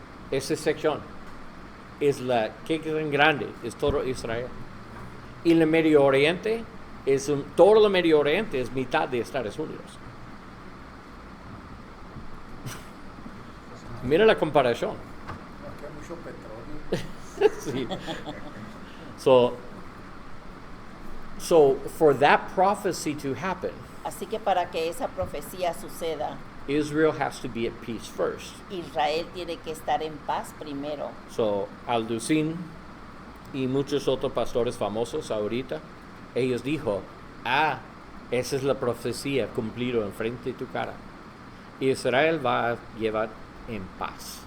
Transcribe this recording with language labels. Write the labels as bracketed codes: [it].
[es] Esa sección es la que tan grande, es todo Israel. Y el Medio Oriente, todo el Medio Oriente es mitad de Estados Unidos. Mira la comparación. Aquí hay mucho petróleo. Sí. [en] So for that prophecy to happen, [es] Así que para que esa profecía suceda, [en] Israel has to be at peace first. [es] Israel tiene que estar en paz primero. So Alducin y muchos otros pastores famosos ahorita, ellos dijo, esa es la profecía cumplida enfrente de tu cara. Israel va a llevar en paz.